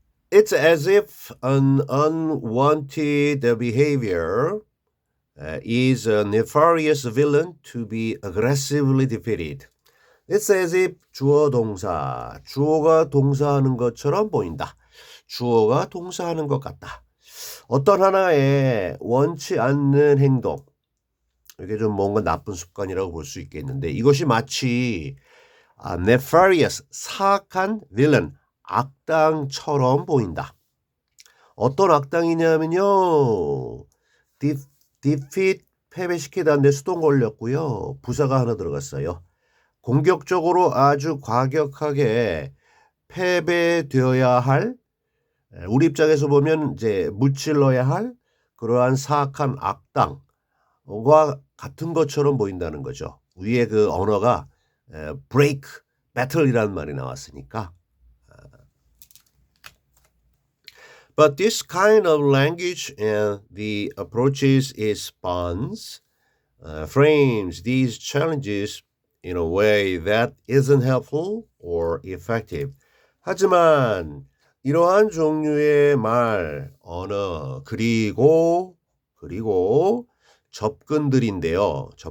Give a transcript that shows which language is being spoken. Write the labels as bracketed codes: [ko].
[en] It's as if an unwanted behavior is a nefarious villain to be aggressively defeated. It's as if [ko] 주어 동사, 주어가 동사하는 것처럼 보인다. 주어가 동사하는 것 같다. 어떤 하나의 원치 않는 행동, 이게 좀 뭔가 나쁜 습관이라고 볼 수 있겠는데 이것이 마치 nefarious, 사악한 villain, 악당처럼 보인다. 어떤 악당이냐면요. defeat, 패배시키다는데 수동 걸렸고요. 부사가 하나 들어갔어요. 공격적으로 아주 과격하게 패배되어야 할, 우리 입장에서 보면 이제 무찔러야 할 그러한 사악한 악당과 같은 것처럼 보인다는 거죠. 위에 그 언어가 break, battle이라는 말이 나왔으니까. [en] But this kind of language and the approaches it spawns frames these challenges in a way that isn't helpful or effective. [ko] 하지만 이러한 종류의 말, 언어, 그리고 접근들인데요.